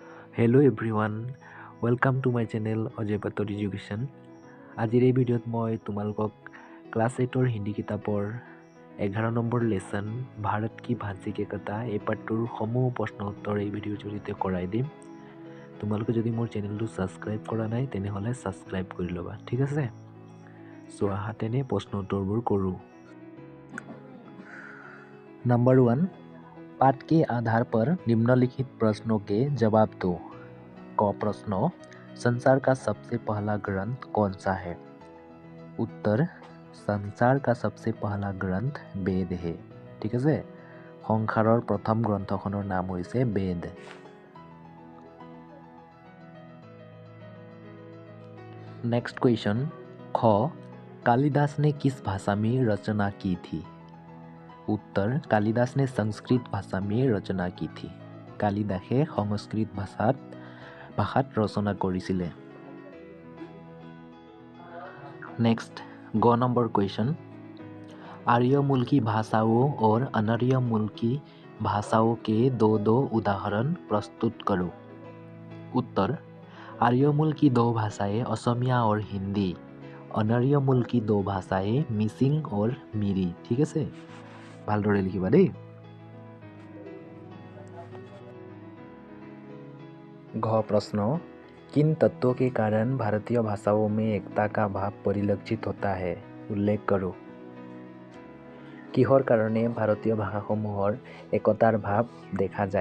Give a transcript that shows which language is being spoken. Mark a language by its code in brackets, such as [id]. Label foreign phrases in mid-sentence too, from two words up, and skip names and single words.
[en] Hello everyone, welcome to my channel Ajay Pator Education. [as] আজিৰ এই ভিডিঅ'ত মই তোমালোকক ক্লাছ 8ৰ হিন্দী কিতাপৰ 11 নম্বৰ লেসন ভাৰত কি ভাষিক একতা এই পাঠটোৰ সমূহ প্ৰশ্ন উত্তৰ এই ভিডিঅ'ৰ জৰিয়তে কৰাই দিম। তোমালোকে যদি মোৰ চেনেলটো ছাবস্ক্ৰাইব কৰা নাই তেনেহ'লে ছাবস্ক্ৰাইব কৰি ল'বা, ঠিক আছে? সো আহা তেনে প্ৰশ্ন উত্তৰবোৰ কৰোঁ। [hi] नंबर 1, पाठ के आधार पर निम्नलिखित प्रश्नों के जवाब दो। क प्रश्न, संसार का सबसे पहला ग्रंथ कौन सा है? उत्तर, संसार का सबसे पहला ग्रंथ वेद है। ठीक है, [as] সংসাৰৰ প্ৰথম গ্ৰন্থখনৰ নাম হৈছে বেদ। [en] next question, [hi] ख, कालिदास ने किस भाषा में रचना की थी? उत्तर, कालिदास ने संस्कृत भाषा में रचना की थी। [as] कालिदासे সংস্কৃত ভাষাত ৰচনা কৰিছিলে। [hi] नेक्स्ट, ग नंबर क्वेश्चन, आर्य मूल की भाषाओं और अनार्य मूल की भाषाओं के दो उदाहरण प्रस्तुत करो। उत्तर, आर्य मूल की दो भाषाएं असमिया और हिंदी, अनार्य मूल की दो भाषाएं मिसिंग और मिरी। ठीक है, ভালদৰে লিখিবা দেই। घ प्रश्न, किन तत्वों के कारण भारतीय भाषाओं में एकता का भाव परिलक्षित होता है? उल्लेख करो। [as] কিহৰ কাৰণে ভাৰতীয় ভাষাসমূহৰ একতাৰ ভাব দেখা যায়?